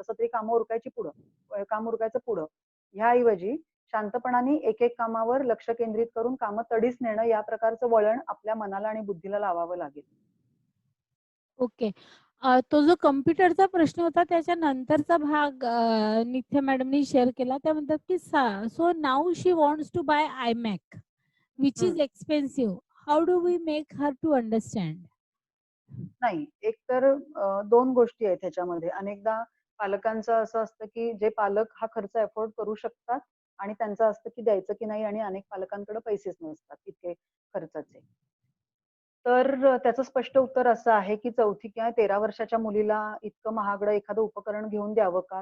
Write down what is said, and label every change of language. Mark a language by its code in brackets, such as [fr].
[mr] कसं तरी कामं उरकायची पुढं, काम उरकायचं पुढं. ह्याऐवजी शांतपणाने एक एक कामावर लक्ष केंद्रित करून कामं तडीस नेणं, या प्रकारचं वळण आपल्या मनाला आणि बुद्धीला लावावं लागेल. ओके. तो जो कम्प्युटरचा प्रश्न होता त्याच्या नंतरचा भाग नित्या मॅडमनी शेअर केला. त्या म्हणतात की [en] So now she wants to buy iMac which is expensive. How do we make her to understand? [mr] नाही, एक तर 2 गोष्टी आहेत ह्याच्यामध्ये. अनेकदा पालकांचं असं असतं की जे पालक हा खर्च अफोर्ड करू शकतात आणि त्यांचं असतं की द्यायचं की नाही, आणि अनेक पालकांकडे पैसेच नसतात इतके खर्चाचे. तर त्याचं स्पष्ट उत्तर असं आहे की 4थी किंवा 13 वर्षाच्या मुलीला इतकं महागडं एखादं उपकरण घेऊन द्यावं का?